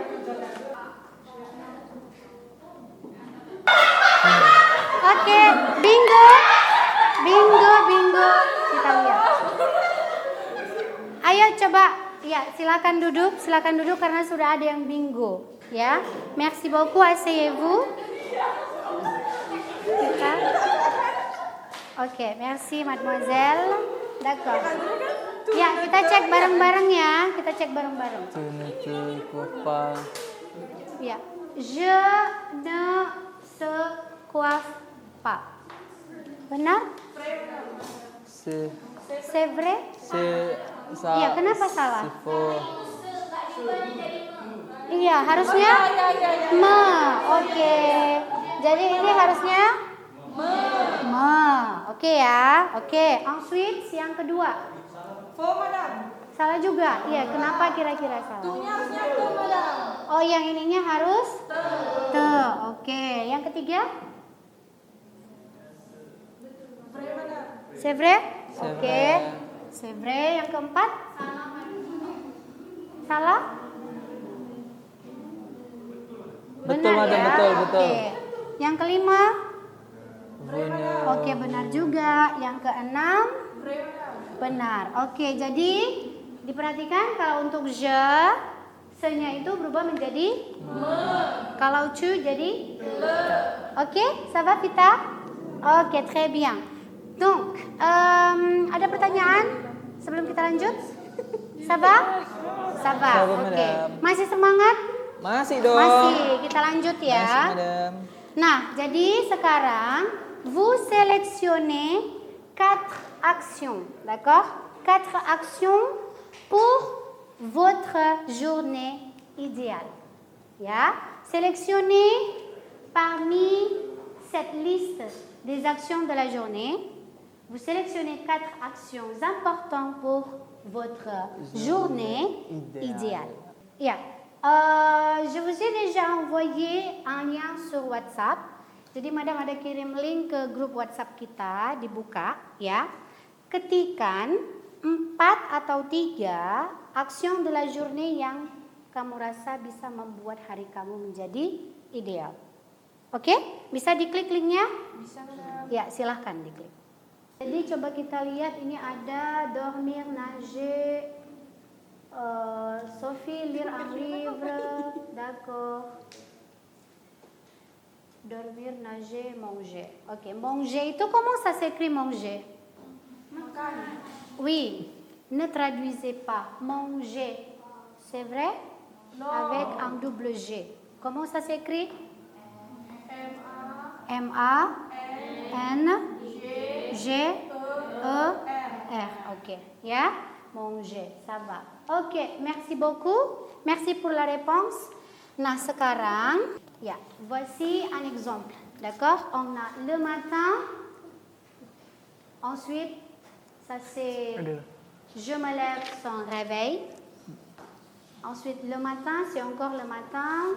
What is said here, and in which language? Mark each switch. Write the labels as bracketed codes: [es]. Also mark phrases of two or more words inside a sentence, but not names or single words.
[id] Oke, bingo. Kita lihat. Ayo coba, ya silakan duduk karena sudah ada yang bingo. Ya, [fr] merci beaucoup, asseyez-vous. Oke, merci mademoiselle. D'accord. [id] Ya, kita cek bareng-bareng ya. [fr] Tu ne te cours pas. Ya. Je ne se coiffe pas. [id] Benar? [fr] C'est C'est vrai? [id] Iya, kenapa salah? Iya, harusnya me. Oke. Jadi ini harusnya me. Oke ya. Oke. Ensuite yang kedua. [fr] Faux, madame. [id] Salah juga. Iya, kenapa kira-kira salah? Tunya harusnya te, madame. Oh, yang ininya harus te. Oke. Yang ketiga? [fr] Vrai, madame. C'est vrai? C'est Oke. vrai. C'est vrai. [id] Yang keempat? Salah? Betul, Benar madam, ya? betul, betul. Oke. Yang kelima? [fr] Vous ne... [id] Oke, benar juga. Yang keenam? [fr] Vrai, madame. [id] Benar. Oke, jadi diperhatikan kalau untuk je, se-nya itu berubah menjadi me. Kalau tu jadi le. Oke, [fr] ça va Vita? Oke, très bien. Donc, [id] ada pertanyaan sebelum kita lanjut? [fr] Ça va? Ça va. Ça va, Oke. madame. [id] Masih semangat? Masih dong. Masih. Kita lanjut ya. Masih, madam. Nah, jadi sekarang [fr] vous sélectionnez 4 actions, d'accord? 4 actions pour votre journée idéale. Ya, sélectionnez parmi cette liste des actions de la journée. Vous sélectionnez 4 actions importantes pour votre journée idéale. Ya. Je vous ai déjà envoyé un lien sur WhatsApp. [id] Jadi madam ada kirim link ke grup WhatsApp kita, dibuka ya. Ketikkan 4 atau 3 [fr] action de la journée [id] yang kamu rasa bisa membuat hari kamu menjadi ideal. Oke? Bisa diklik linknya? Bisa, madame. Ya, silahkan diklik. Jadi coba kita lihat ini ada [fr] dormir, nager, [id] Sophie [fr] lire un livre, d'accord. Dormir, nager, manger. Ok, manger itu comment ça s'écrit manger? [id] Makan. [fr] Oui, ne traduisez pas. Manger, c'est vrai? Non. Avec un double G. Comment ça s'écrit? M-A. M-A-N G-E-R. Ok, ya? Manger, ça va. Ok, merci beaucoup. Merci pour la réponse. [id] Nah, sekarang, ya, [fr] voici un exemple. D'accord? On a le matin. Ensuite, ça c'est je me lève sans réveil. Ensuite, le matin, c'est encore le matin.